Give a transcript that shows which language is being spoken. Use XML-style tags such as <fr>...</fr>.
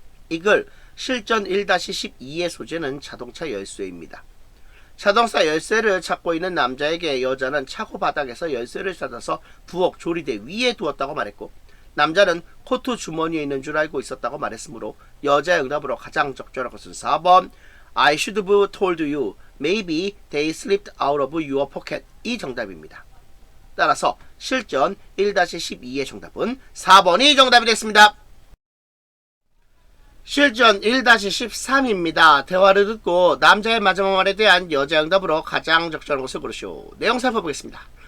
<ko>이글 실전 1-12의 소재는 자동차 열쇠입니다. 자동차 열쇠를 찾고 있는 남자에게 여자는 차고 바닥에서 열쇠를 찾아서 부엌 조리대 위에 두었다고 말했고 남자는 코트 주머니에 있는 줄 알고 있었다고 말했으므로 여자의 응답으로 가장 적절한 것은 4번.</ko> <en>I should have told you. Maybe they slipped out of your pocket.</en> <ko>이 정답입니다. 따라서 실전 1-12의 정답은 4번이 정답이 됐습니다. 실전 1-13입니다. 대화를 듣고 남자의 마지막 말에 대한 여자의 응답으로 가장 적절한 것을 고르시오. 내용 살펴보겠습니다.</ko>